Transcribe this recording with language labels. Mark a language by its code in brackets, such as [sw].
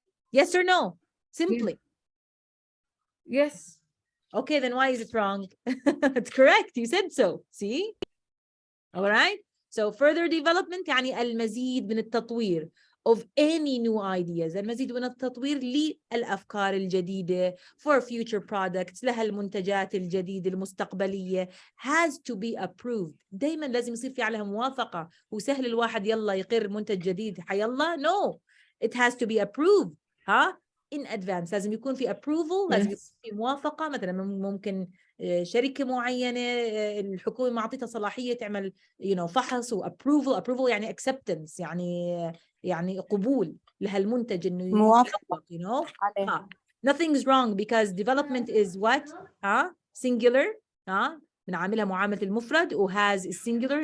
[en] Yes or no? Simply. Yes. Okay, then why is it wrong? It's correct. You said so. See? All right. So further development [ar] يعني المزيد من التطوير [en] of any new ideas. [ar] المزيد من التطوير للأفكار الجديدة [en] for future products [ar] لها المنتجات الجديدة المستقبلية [en] has to be approved. [ar] دايما لازم يصير في عليها موافقة. وسهل الواحد يلا يقر منتج جديد حيلا. [en] No. It has to be approved. in advance. [ar] لازم يكون في approval. لازم يكون في موافقة. مثلا ممكن شركة معينة الحكومة معطيتها صلاحية تعمل فحص و approval يعني acceptance يعني قبول لهالمنتج إنه موافقة عليه. [en] Nothing's wrong because development is what? Singular. [ar] بنعاملها معاملة المفرد و [en] has is singular.